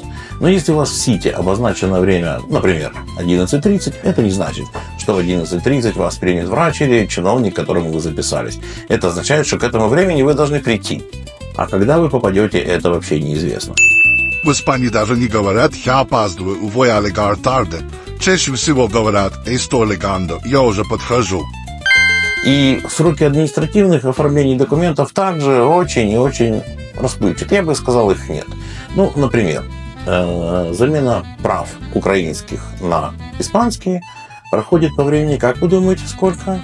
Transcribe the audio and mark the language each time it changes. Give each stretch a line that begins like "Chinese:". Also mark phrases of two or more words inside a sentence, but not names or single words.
Russian: Но если у вас в сите обозначено время, например, 11:30, это не значит, что в 11:30 вас примет врач или чиновник, к которому вы записались. Это означает, что к этому времени вы должны прийти. А когда вы попадете, это вообще неизвестно. В Испании даже не говорят «я опаздываю,
Spanish: voy a llegar tarde».
Russian: Чаще всего говорят
Spanish: «estoy llegando»,
Russian: «я уже подхожу». И сроки административных оформлений документов также очень и очень расплывчаты. Я бы сказал, их нет. Ну, например, замена прав украинских на испанские проходит по времени, как вы думаете, сколько?